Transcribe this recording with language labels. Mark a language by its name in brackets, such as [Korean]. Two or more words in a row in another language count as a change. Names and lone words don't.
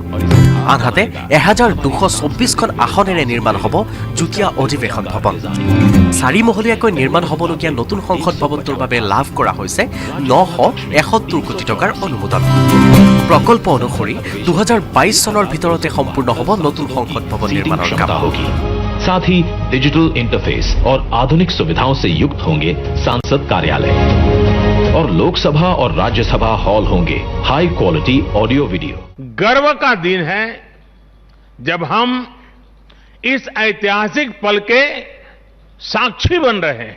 [Assamese] আনহাতে 1224খন আসনেৰে নিৰ্মাণ হ'ব যুটীয়া অধিৱেশন ভৱন। 4 মহলীয়াকৈ নিৰ্মাণ হ'বলগীয়া নতুন সংসদ ভৱনটোৰ বাবে লাভ কৰা হৈছে 971 কোটি টকাৰ অনুমোদন। প্ৰকল্প অনুসৰি 2022 চনৰ ভিতৰতে সম্পূৰ্ণ হ'ব নতুন সংসদ ভৱন নিৰ্মাণৰ কাম। [Hindi] साथ ही [English] digital interface [Hindi] और आधुनिक सुविधाओं से युक्त होंगे सांसद कार्यालय और लोकसभा और राज्यसभा हॉल होंगे [English] high quality audio video. [Hindi] गर्व का दिन है जब हम इस ऐतिहासिक पल के साक्षी बन रहे हैं।